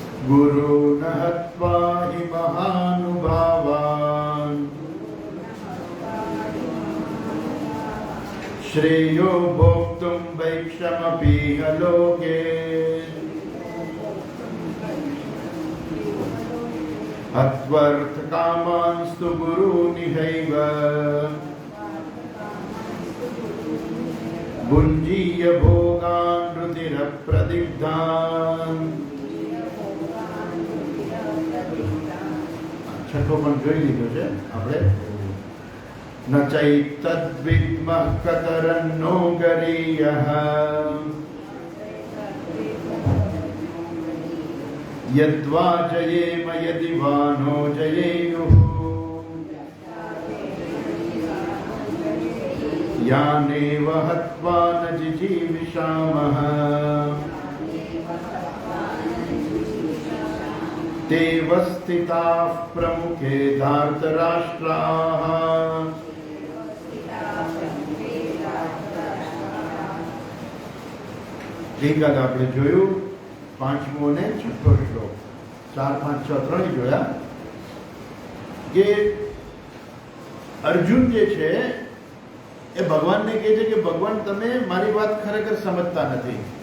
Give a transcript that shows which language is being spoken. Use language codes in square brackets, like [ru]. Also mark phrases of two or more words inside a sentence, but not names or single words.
[sa] गुरून् हत्वा हि महानुभावान् श्रेयो भोक्तुं वैक्षमपीह लोके हत्वर्थकामांस्तु गुरूनिहैव भुञ्जीय भोगान् रुधिरप्रदिग्धान्। [gu] છઠ્ઠો પણ જોઈ લીધો છે આપણે। [sa] न चैतद्विद्मः कतरन्नो गरीयः यद्वा जयेम यदि वा नो जयेयुः यानेव हत्वा न जिजीविषामः ते वस्थिताः प्रमुखे धार्तराष्ट्राः [gu] ગઈકાલે આપણે જોયું પાંચમો ને છઠ્ઠો શ્લોક 4, 5, 6, 3 જોયા કે અર્જુન જે છે એ ભગવાનને કહે છે કે ભગવાન તમે મારી વાત ખરેખર સમજતા નથી।